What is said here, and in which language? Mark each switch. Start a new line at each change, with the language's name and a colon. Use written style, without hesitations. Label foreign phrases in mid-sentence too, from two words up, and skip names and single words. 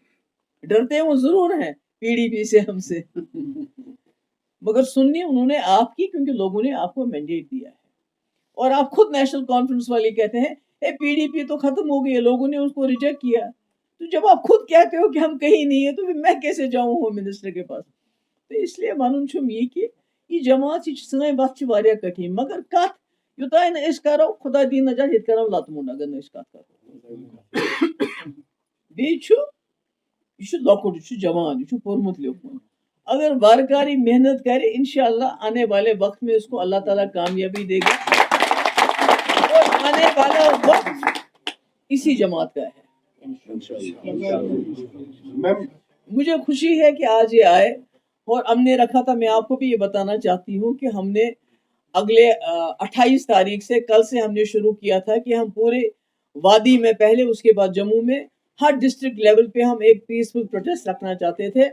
Urdu: ڈرتے وہ ضرور ہیں PDP سے, ہم سے, مگر سننی انہوں نے آپ کی, کیونکہ لوگوں نے آپ کو مینڈیٹ دیا ہے. اور آپ خود نیشنل کانفرنس والے کہتے ہیں PDP تو ختم ہو گئی ہے, لوگوں نے اس کو ریجیکٹ کیا. تو جب آپ خود کہتے ہو کہ ہم کہیں نہیں ہیں تو پھر میں کیسے جاؤں
English: home minister
Urdu: کے پاس. تو اس لیے
Kashmiri: ونن چھم یہ کہ یہ جماعت یہ سن وقت واریاہ کٹھن, مگر کت یوتانۍ نہٕ أسۍ کرو خدا دی نجات ییٚتہِ کرو لتہٕ موٚنڈ اگر نہٕ أسۍ کتھ کرو. بیٚیہِ چھُ یہ چھُ لۄکُٹ, یہ چھُ جوان, یہ چھُ پوٚرمُت لیوٚکھمُت, اگر وارکاری محنت کرے
Urdu: انشاءاللہ آنے والے وقت میں اس کو اللہ تعالیٰ کامیابی دے گا, اور آنے والا وقت اسی جماعت کا ہے. مجھے خوشی ہے کہ آج یہ آئے, اور ہم نے رکھا تھا, میں آپ کو بھی یہ بتانا چاہتی ہوں کہ ہم نے اگلے 28 تاریخ سے, کل سے ہم نے شروع کیا تھا کہ ہم پورے وادی میں پہلے, اس کے بعد جموں میں, ہر
English: district level
Urdu: پہ ہم ایک
English: peaceful protest
Urdu: رکھنا چاہتے تھے.